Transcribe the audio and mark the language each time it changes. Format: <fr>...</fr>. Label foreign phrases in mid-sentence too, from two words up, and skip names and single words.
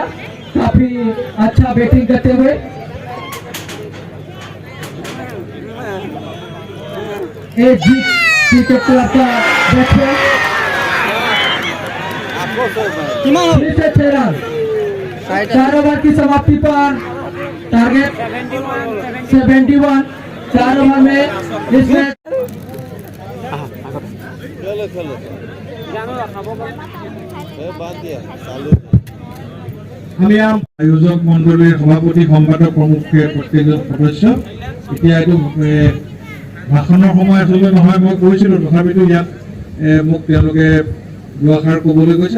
<hi>काफी अच्छा बैटिंग करते हुए क्रिकेट क्लब का बैट्समैन 6 रन 4 ओवर की समाप्ति पर टारगेट 71 4 ओवर में इसमें</hi> <as>আমি আয়োজক মণ্ডলীৰ সভাপতি সম্পাদক প্ৰমুখে প্ৰত্যেকজন সদস্য এতিয়া এইটো ভাষণৰ সময় আচলতে নহয় মই কৈছিলোঁ তথাপিতো ইয়াত মোক তেওঁলোকে দুআষাৰ ক'বলৈ কৈছে।</as>